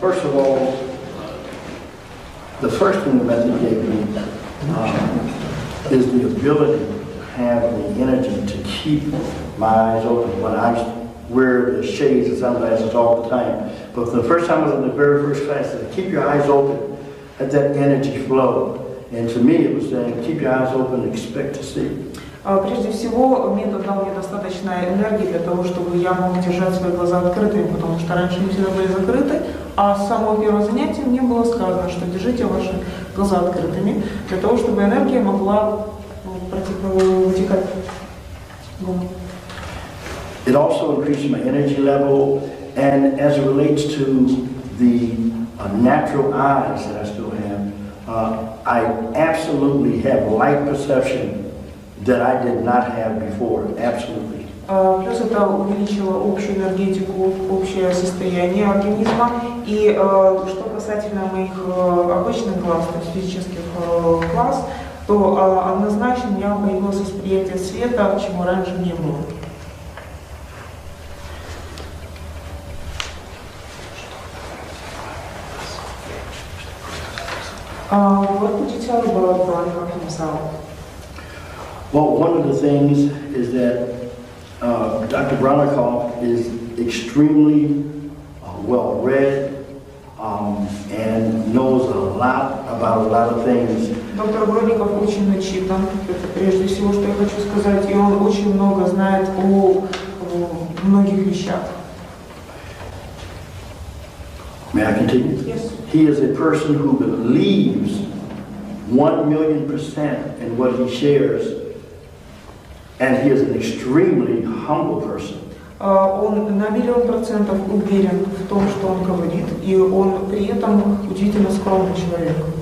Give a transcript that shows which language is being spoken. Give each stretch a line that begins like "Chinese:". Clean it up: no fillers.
English: First of all, the first thing the method gave me is the ability to have the energy to keep my eyes open. When I wear the shades and sunglasses all the time, but the first time I was in the very first class, it said, keep your eyes open, let that energy flow. And to me, it was saying, keep your eyes open and expect to see.
Russian: Прежде всего, метод дал мне достаточно энергии для того, чтобы я мог держать свои глаза открытыми, потому что раньше они всегда были закрыты, а с самого первого занятия мне было сказано, что держите ваши глаза открытыми, для того, чтобы энергия могла вытекать.
English: It also increased my energy level, and as it relates to the natural eyes that I still have, I absolutely have light perception that I did not have before, absolutely.
Russian: Плюс это увеличило общую энергетику, общее состояние организма. И что касательно моих обычных глаз, то есть физических глаз, то однозначно у меня появилось восприятие света, чего раньше не было.
English: What would you tell about Bronnikov himself? Well, one of the things is that Dr. Bronnikov is extremely well-read and knows a lot about a lot of things.
Russian: Доктор Бронников очень начитан, это прежде всего, что я хочу сказать, и он очень много знает о многих вещах.
English: May I continue? Yes. He is a person who believes 1,000,000% in what he shares, and he is an extremely humble person.
Russian: Он на 1,000,000% уверен в том, что он говорит, и он при этом удивительно скромный человек.